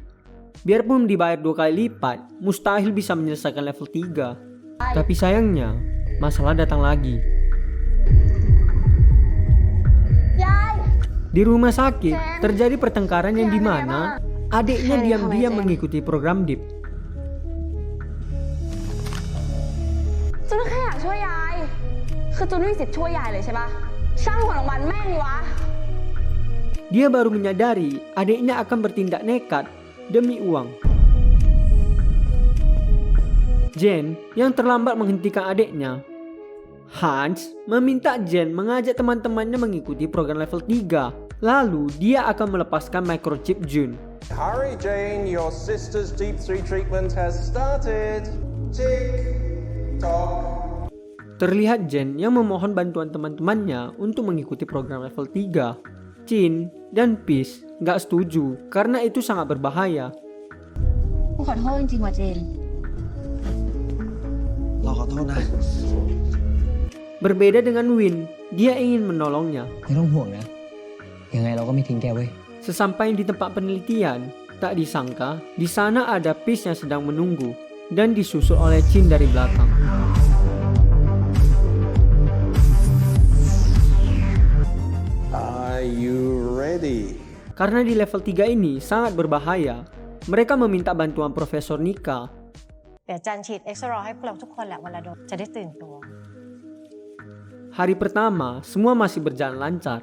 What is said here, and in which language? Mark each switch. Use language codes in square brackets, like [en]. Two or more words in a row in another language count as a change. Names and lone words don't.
[id] Biarpun dibayar 2 kali lipat, mustahil bisa menyelesaikan level 3. Tapi sayangnya, masalah datang lagi. Di rumah sakit, terjadi pertengkaran yang dimana adiknya diam-diam mengikuti program Deep. [th] จูนแค่อยากช่วยยายคือจูนไม่มีสิทธิ์ช่วยยายเลยใช่ปะช่างหัวโรงพยาบาลแม่งนี่วะ [id] Dia baru menyadari adiknya akan bertindak nekat demi uang. Jen yang terlambat menghentikan adiknya. Hans meminta Jen mengajak teman-temannya mengikuti program level 3. Lalu dia akan melepaskan microchip June. [en] Hurry, Jane, your sister's deep 3 treatment has started. Tick tock. [id] Terlihat Jen yang memohon bantuan teman-temannya untuk mengikuti program level 3. Chin dan Peace gak setuju karena itu sangat berbahaya. [th] กูขอโทษจริงๆว่ะเจน เราขอโทษนะ [id] Berbeda dengan Win, dia ingin menolongnya. [th] ไม่ต้องห่วงนะ ยังไงเราก็ไม่ทิ้งแกเว้ย [id] Sesampai di tempat penelitian, tak disangka di sana ada Peace yang sedang menunggu dan disusul oleh Chin dari belakang. [en] Are you ready? [id] Karena di level 3 ini sangat berbahaya, mereka meminta bantuan Profesor Nika. [th] เดี๋ยวจันฉีดเอ็กซ์รอให้พวกเราทุกคนแหละวันละโดสจะได้ตื่นตัว [id] Hari pertama, semua masih berjalan lancar.